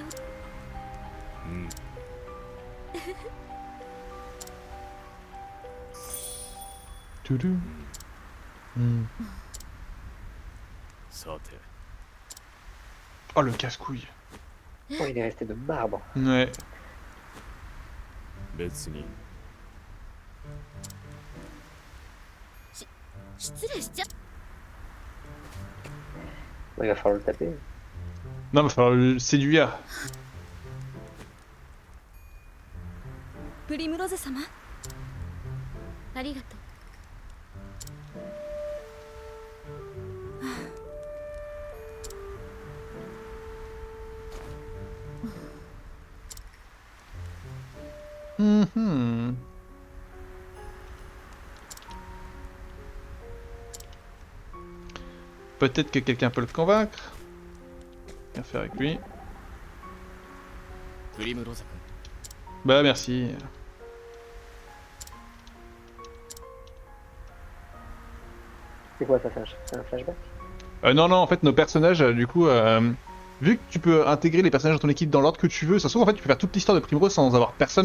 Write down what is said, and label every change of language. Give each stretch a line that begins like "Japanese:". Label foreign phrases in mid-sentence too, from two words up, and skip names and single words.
French: うん Toudou. Hmm.
Japanese: さて
French: Oh le casse-couille. Oh, il est resté de marbre. Ouais.
Japanese: 別に失礼しちゃ
French: Bon, il va falloir le taper. Non, mais il va falloir le séduire.
Japanese: プリムロゼ様ありがとう Mhm.
French: Peut-être que quelqu'un peut le convaincre. Bien faire avec lui.
Japanese: プリムロゼ君
French: Bah merci. C'est quoi ça? C'est un flashback? Non, non, en fait, nos personnages, du coup, vu que tu peux intégrer les personnages de ton équipe dans l'ordre que tu veux, ça se trouve, en fait, tu peux faire toute l'histoire de Primrose sans avoir personne.